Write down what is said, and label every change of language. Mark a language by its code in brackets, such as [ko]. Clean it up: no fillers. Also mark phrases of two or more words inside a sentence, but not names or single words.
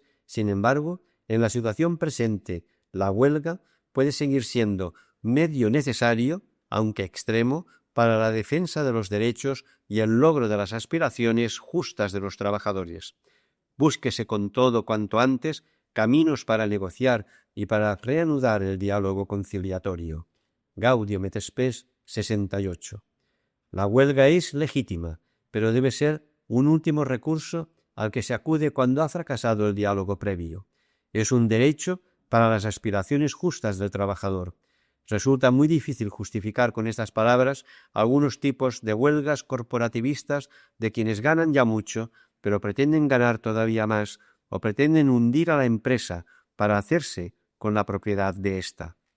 [es] Sin embargo, en la situación presente, la huelga puede seguir siendo medio necesario, aunque extremo, para la defensa de los derechos y el logro de las aspiraciones justas de los trabajadores. Búsquese con todo cuanto antes caminos para negociar y para reanudar el diálogo conciliatorio. Gaudium et Spes, 68. La huelga es legítima, pero debe ser un último recurso al que se acude cuando ha fracasado el diálogo previo. Es un derecho para las aspiraciones justas del trabajador. Resulta muy difícil justificar con estas palabras algunos tipos de huelgas corporativistas de quienes ganan ya mucho, pero pretenden ganar todavía más o pretenden hundir a la empresa para hacerse con la propiedad de ésta.